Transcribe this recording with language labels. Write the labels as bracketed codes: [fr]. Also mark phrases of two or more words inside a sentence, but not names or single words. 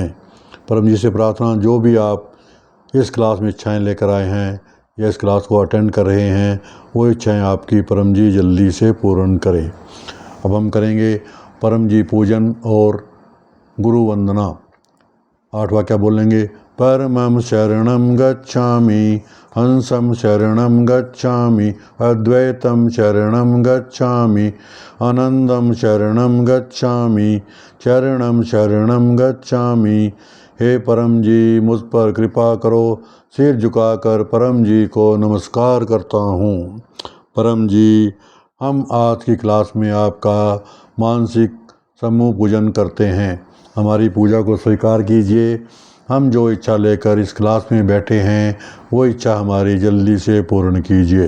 [hi] परम जी से प्रार्थना, जो भी आप इस क्लास में इच्छाएं लेकर आए हैं या इस क्लास को अटेंड कर रहे हैं, वो इच्छाएं आपकी परम जी जल्दी से पूर्ण करें। अब हम करेंगे परम जी पूजन और गुरु वंदना। 8 वाक्य बोलेंगे। [sa] परमं शरणं गच्छामि, हंसं शरणं गच्छामि, अद्वैतं शरणं गच्छामि, आनंदं शरणं गच्छामि, चरणं शरणं गच्छामि। [hi] हे परम जी, मुझ पर कृपा करो। सिर झुकाकर परम जी को नमस्कार करता हूँ। परम जी, हम आज की क्लास में आपका मानसिक समूह पूजन करते हैं। हमारी पूजा को स्वीकार कीजिए। हम जो इच्छा लेकर इस क्लास में बैठे हैं वो इच्छा हमारी जल्दी से पूर्ण कीजिए।